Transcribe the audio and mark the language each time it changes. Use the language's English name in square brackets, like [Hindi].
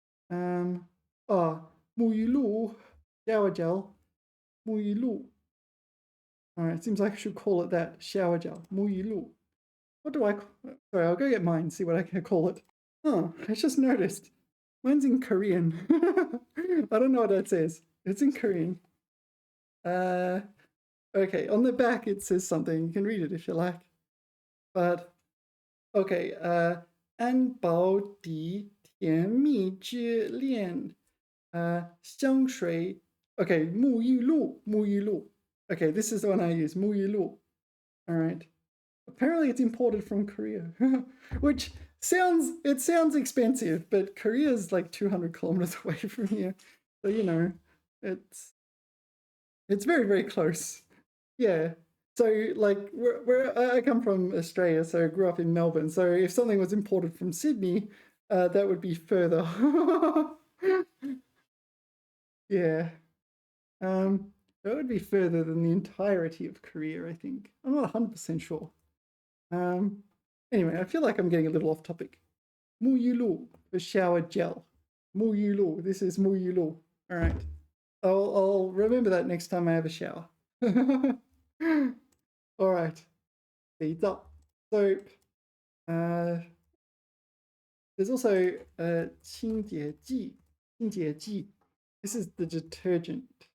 [English] 沐浴露, shower gel, 沐浴露. All right, seems like I should call it that, shower gel, 沐浴露. What do I? Sorry, I'll go get mine. See what I can call it. Oh, I just noticed. Mine's in Korean. I don't know what that says. It's in Korean. Okay, on the back it says something. You can read it if you like. But okay, [Chinese] 安保的甜蜜之恋，香水. [English] Okay, 沐浴露, 沐浴露. Okay, this is the one I use, 沐浴露. All right. Apparently it's imported from Korea, which sounds expensive, but Korea is like 200 kilometers away from here. So, you know, it's very, very close. Yeah. So like where I come from Australia, so I grew up in Melbourne. So if something was imported from Sydney, that would be further. Yeah. That would be further than the entirety of Korea, I think. I'm not 100% sure. Anyway, I feel like I'm getting a little off topic. 沐浴露, the shower gel. 沐浴露, this is 沐浴露. All right. I'll remember that next time I have a shower. All right. 肥皂, soap. There's also 清洁剂. 清洁剂. This is the detergent.